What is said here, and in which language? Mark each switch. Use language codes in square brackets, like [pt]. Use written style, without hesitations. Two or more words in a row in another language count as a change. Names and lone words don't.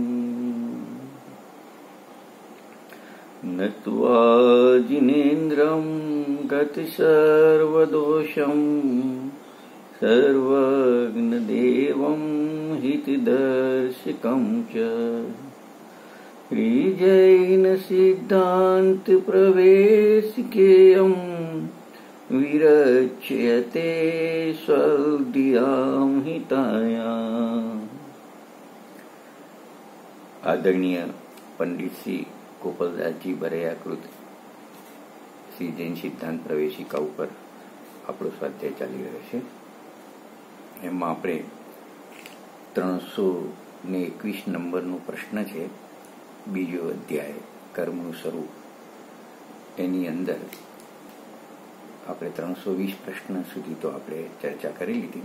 [sa] नत्वा जिनेन्द्रं गतसर्वदोषं सर्वज्ञदेवं हितदर्शकं च श्रीजैनसिद्धान्तप्रवेशिकेयं विरच्यते स्वल्दियां हितायाम्। [gu] આદરણીય પંડિત શ્રી ગોપાલદાસજી બરૈયાકૃત શ્રી જૈન સિદ્ધાંત પ્રવેશિકા ઉપર આપણો સ્વાધ્યાય ચાલી રહ્યો છે। એમાં આપણે 321 નંબરનો પ્રશ્ન છે, બીજો અધ્યાય કર્મનું સ્વરૂપ। એની અંદર આપણે 320 પ્રશ્ન સુધી તો આપણે ચર્ચા કરી લીધી।